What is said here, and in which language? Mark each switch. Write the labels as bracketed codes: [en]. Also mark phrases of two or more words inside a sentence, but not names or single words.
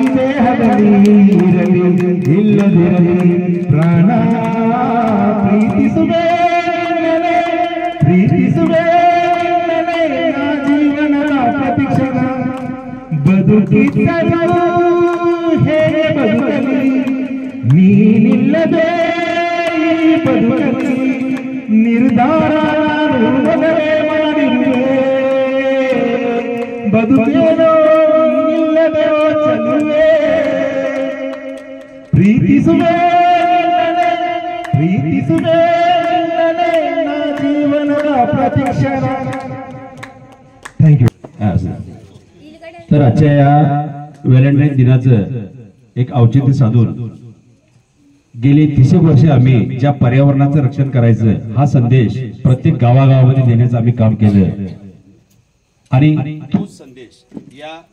[kn] ದೇಹದಲ್ಲಿ ಇರಲಿ ಇಲ್ಲದಿರಲಿ ಪ್ರಾಣ, ಪ್ರೀತಿಸುವೆ ಪ್ರೀತಿಸುವೆ ನಾ ಜೀವನದ ಪ್ರತಿಕ್ಷಣ, ಬದುಕಿದ್ದರೂ ಹೇಗೆ ಬದುಕಲಿ ನೀನಿಲ್ಲದೆ ಈ ಬದುಕಲಿ, ನಿರ್ಧಾರ ಮೊದಲೇ ಮಾಡಿರುವೆ, ಬದುಕೇನೋ ಇಲ್ಲದೆ ಚಲುವೆ, ಪ್ರೀತಿಸುವೆ ಪ್ರೀತಿಸುವೆ ನಾ ಜೀವನ ಕಾ ಪ್ರತೀಕ್ಷಣ. [mr] थँक्यू. तर आजच्या या व्हॅलेंटाईन दिनाचं एक औचित्य साधून गेली 30 वर्ष आम्ही ज्या पर्यावरणाचं रक्षण करायचं हा संदेश प्रत्येक गावागावामध्ये देण्याचं आम्ही काम केलं आणि तोच संदेश या